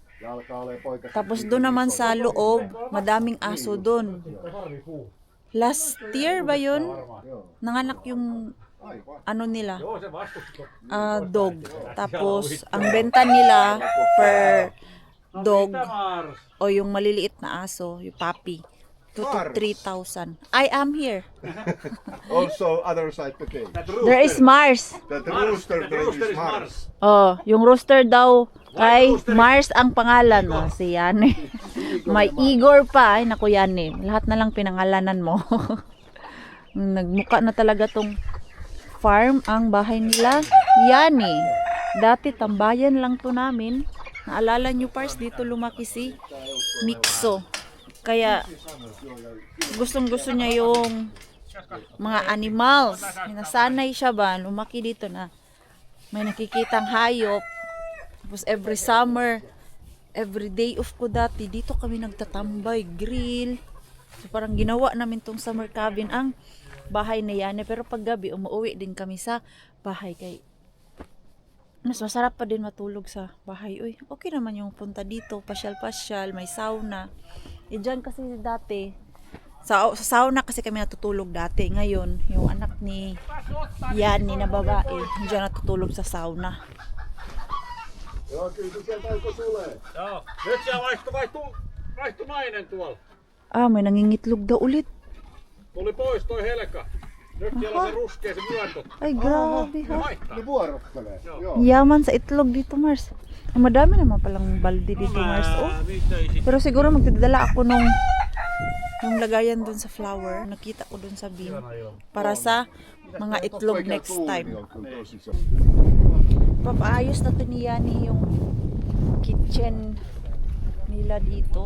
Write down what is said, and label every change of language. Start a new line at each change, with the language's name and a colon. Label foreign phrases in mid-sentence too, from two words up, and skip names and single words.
Filipino: Tapos doon naman sa loob, madaming aso doon. Last year ba yun? Nanganak yung ano nila, dog. Tapos ang benta nila
English: per dog
Filipino: o yung maliliit na aso, yung puppy, 2 to 3,000.
English: I am here. Also, other side, okay. There is Mars. The rooster there is Mars.
Filipino: Oh, yung rooster daw kay Mars ang pangalan. Oh, si Yani. May Igor pa. Ay, naku Yani. Lahat na lang pinangalanan mo. Nagmuka na talaga tong farm ang bahay nila. Yani. Dati tambayan lang to namin. Naalala nyo Pars, dito lumaki si Mixo. Kaya gustong gusto niya yung mga animals. Nasanay siya ba? Lumaki dito na may nakikitang hayop. Tapos
English: every summer, every day off
Filipino: ko dati, dito kami nagtatambay, grill. So parang ginawa namin tong
English: summer cabin
Filipino: ang bahay na yan. Pero pag gabi, umuwi din kami sa bahay kay mas masarap pa din matulog sa bahay. Uy, okay naman yung punta dito, pasyal-pasyal, may sauna. Diyan kasi dati, sa sauna kasi kami natutulog dati. Ngayon, yung anak ni Yani na babae, diyan natutulog sa sauna.
Finnish: Joo, kyllä se sieltä alkoi tulee. Joo. Nyt siellä vaihtui nainen tuolla.
Filipino: Ah, may nangingitlog daw ulit.
Finnish: Tuli pois toi Helka. Nyt siellä on se ruskea se myöntot.
Filipino: Ay, grabe ha.
Finnish: Ne vuorottelee. Joo.
Filipino: Yaman sa itlog dito, Mars. Ang madami naman palang balde dito, Mars. Oh. Pero siguro magdadala ako nung lagayan dun sa flower. Nakita ko dun sa bin. Para sa mga itlog
English: next time.
Filipino: Papaayos na to ni Yani yung kitchen nila dito.